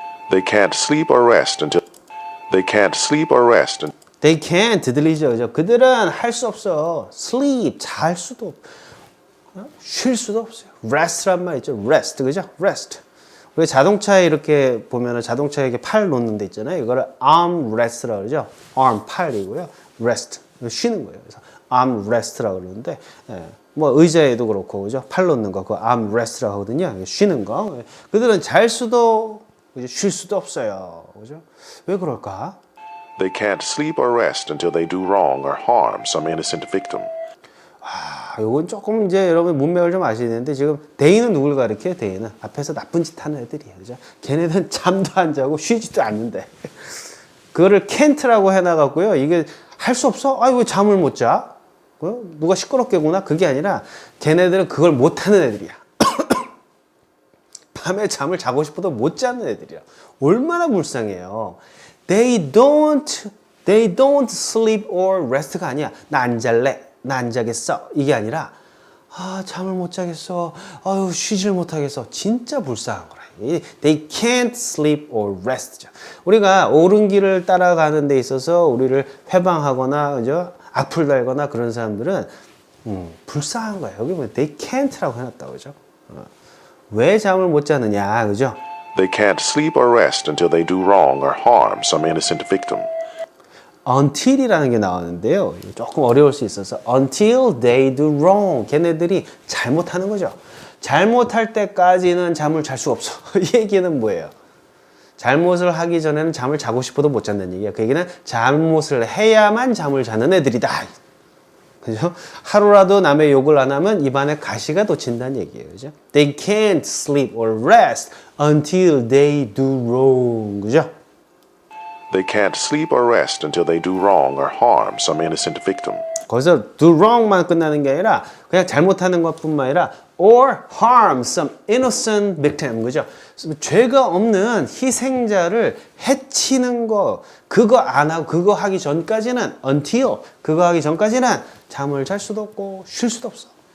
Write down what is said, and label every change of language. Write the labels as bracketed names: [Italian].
[English] They can't sleep or rest until they can't sleep or rest. They can't [Korean] 들리죠, 그죠? 그들은 할 수 없어. sleep 잘 수도 쉴 수도 없어요. rest란 말 있죠, rest 그죠? rest. 우리 자동차에 이렇게 보면은 자동차에 이렇게 팔 놓는 데 있잖아요. 이거를 armrest라고 그러죠. arm 팔이고요, rest 쉬는 거예요. 그래서 armrest라고 그러는데. 뭐 의자에도 그렇고 그죠? 팔 놓는 거 그 armrest라고 하거든요. 쉬는 거. 그들은 잘 수도 그죠? 쉴 수도 없어요. 그죠? 왜 그럴까? [English] They can't sleep or rest until they do wrong or harm some innocent victim. [Korean] 요건 조금 이제 여러분 문맥을 좀 아셔야 되는데 지금 대인은 누굴 가리켜요? 대인은 앞에서 나쁜 짓 하는 애들이에요. 그죠? 걔네는 잠도 안 자고 쉬지도 않는데 그거를 can't라고 해놔갖고요. 이게 할 수 없어? 왜 잠을 못 자? 누가 시끄럽게 구나? 그게 아니라 걔네들은 그걸 못하는 애들이야. 밤에 잠을 자고 싶어도 못 자는 애들이야. 얼마나 불쌍해요. [English] They don't sleep or rest가 [Korean] 아니야. 나 안 잘래. 나 안 자겠어. 이게 아니라 잠을 못 자겠어. 쉬질 못하겠어. 진짜 불쌍한 거라. [English] They can't sleep or rest. [Korean] 우리가 옳은 길을 따라가는 데 있어서 우리를 회방하거나 그죠? 악플 달거나 그런 사람들은 불쌍한 거예요. 여기 보면 [English] they can't [Korean] 라고 해놨다고 그죠? 왜 잠을 못 자느냐 그죠? [English] They can't sleep or rest until they do wrong or harm some innocent victim. [Korean] until이라는 게 나오는데요. 조금 어려울 수 있어서 [English] until they do wrong. [Korean] 걔네들이 잘못하는 거죠. 잘못할 때까지는 잠을 잘 수가 없어. 이 얘기는 뭐예요? 잘못을 하기 전에는 잠을 자고 싶어도 못 잔다는 얘기야. 그 얘기는 잘못을 해야만 잠을 자는 애들이다. 그죠? 하루라도 남의 욕을 안 하면 입안에 가시가 돋친다는 얘기예요. 그죠? [English] They can't sleep or rest until they do wrong. [Korean] 그죠? [English] They can't sleep or rest until they do wrong or harm some innocent victim. [Korean] 거기서 [English] do wrong [Korean] 만 끝나는 게 아니라 그냥 잘못하는 것뿐만 아니라 [English] or harm some innocent victim. [Korean] 그죠? 죄가 없는 희생자를 해치는 거 그거 안 하고 그거 하기 전까지는 until 그거 하기 전까지는 잠을 잘 수도 없고 쉴 수도 없어.